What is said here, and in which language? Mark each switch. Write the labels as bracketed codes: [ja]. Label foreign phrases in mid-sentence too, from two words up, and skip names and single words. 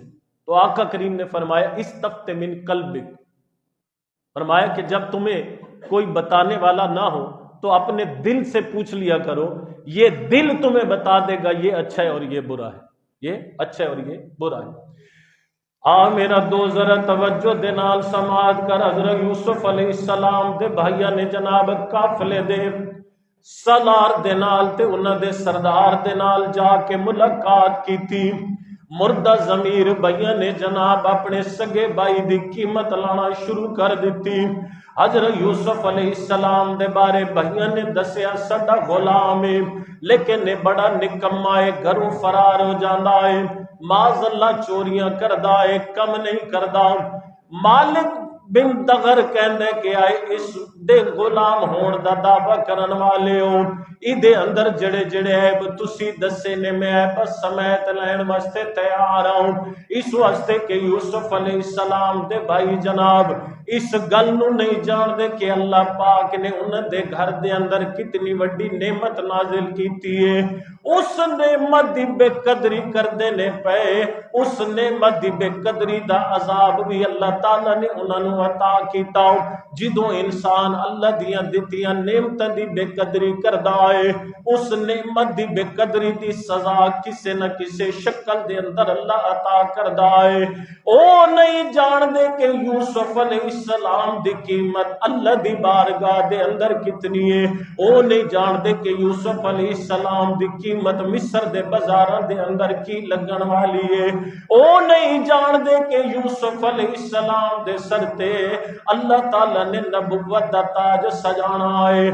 [ur] تو آقا کریم نے فرمایا [ar] استفت من قلبک، [ur] فرمایا کہ جب تمہیں کوئی بتانے والا نہ ہو تو اپنے دل سے پوچھ لیا کرو، یہ دل تمہیں بتا دے گا یہ اچھا ہے اور یہ برا ہے، یہ اچھا ہے اور یہ برا ہے۔ [pa] میرا دو ذرا توجہ دے نال سماعت کر، حضرت یوسف علیہ السلام دے بھائیاں نے جناب قافلے دے سالار دے نال تے انہاں دے سردار دے نال جا کے ملاقات [ur] کی تھی۔ [pa] مردہ ضمیر بھائیاں نے جناب اپنے سگے بھائی دی قیمت لانا شروع کر دیتی۔ حضرت یوسف علیہ السلام دے بارے بھائیاں نے دسیا سڈا غلام ہے لیکن بڑا نکما ہے، گھروں فرار ہو جاندا ہے، [ar] معاذ اللہ [pa] چوریاں کردا ہے، کم نہیں کردا۔ مالک بن دغر کہندے کہ آئے اس دے غلام ہون دا دعویٰ کرن والے ہو، ایدے اندر جڑے جڑے عیب تسی دسے نے میں عیب سمیت لین واسطے تیار ہوں، اس واسطے کہ یوسف علیہ السلام دے بھائی جناب اس گل نو نہیں جان دے کہ اللہ پاک نے انہاں دے گھر دے اندر کتنی وڈی نعمت نازل کیتی ہے۔ اس نعمت دی بے قدری کردے نے پے، اس نعمت دی بے قدری دا عذاب بھی اللہ تعالیٰ نے انہاں نو عطا کیتا۔ جدوں انسان اللہ دیاں دتیاں نعمتاں دی بے قدری کردا ہے، اس نعمت دی بے قدری دی سزا کسے نہ کسے شکل دے اندر اللہ عطا کردا ہے۔ او نہیں جان دے کہ یوسف علیہ السلام دی قیمت اللہ دی بارگاہ دے اندر کتنی ہے، او نہیں جان دے کہ یوسف علیہ السلام دی قیمت مصر دے بازاراں دے اندر کی لگن والی ہے، او نہیں جان دے کہ یوسف علیہ السلام دے سر تے اللہ تعالیٰ نے نبوت دا تاج سجانا ہے۔